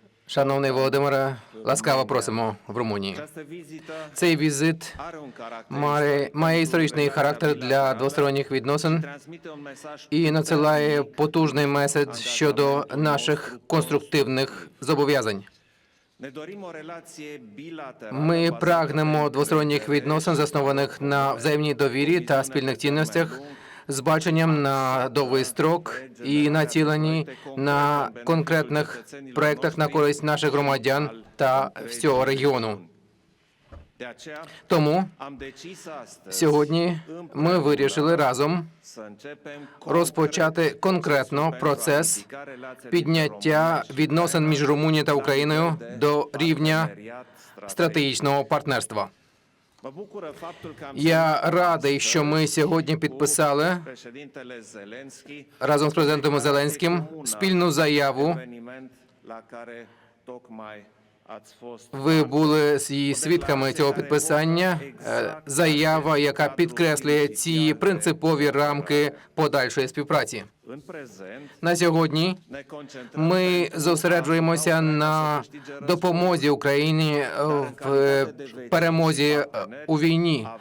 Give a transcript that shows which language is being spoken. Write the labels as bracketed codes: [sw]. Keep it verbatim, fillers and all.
[uk] Шановний Володимире, ласкаво просимо в Румунії. [ro] Această vizită [uk] Цей візит [ro] are un caracter [uk] має, [ro] istoric [uk] має [ro] pentru [uk] історичний [ro] relația [uk] характер для [ro] bilaterală [uk] двосторонніх [ro] și [uk] відносин [ro] transmite un mesaj [uk] і надсилає [ro] puternic. [uk] потужний меседж щодо наших конструктивних зобов'язань. [ro] Ne dorim o relație bilaterală [uk] Ми [ro] bazată pe [uk] прагнемо двосторонніх [ro] încredere [uk] відносин, [ro] și [uk] заснованих на взаємній довірі та спільних цінностях, з баченням на довгий строк і націлені на конкретних проектах на користь наших громадян та всього регіону. [ro] De aceea [uk] Тому [ro] am decis astăzi [uk] сьогодні ми [ro] împreună [uk] вирішили разом [ro] să începem [uk] розпочати [ro] concret [uk] конкретно [ro] pentru a [uk] процес [ro] ridica relațiile [uk] підняття [ro] dintre România și [uk] відносин між [ro] Ucraina [uk] Румунією та [ro] la [uk] Україною [ro] nivel de [uk] до рівня [ro] parteneriat strategic. [uk] стратегічного партнерства. [ro] Mă bucură faptul că am [uk] Я [ro] semnat [uk] радий, що ми [ro] astăzi [uk] сьогодні [ro] cu [uk] підписали [ro] președintele Zelensky [uk] разом з президентом Зеленським [ro] un [uk] спільну заяву. [ro] eveniment la care tocmai ați fost [uk] Ви були з її свідками цього підписання. Е, Заява, яка підкреслює ці принципові рамки подальшої співпраці. [ro] în prezent. [uk] На сьогодні [ro] Ne concentrăm [uk] ми [ro] pe [uk] зосереджуємося на допомозі Україні е, в е, перемозі е, у війні.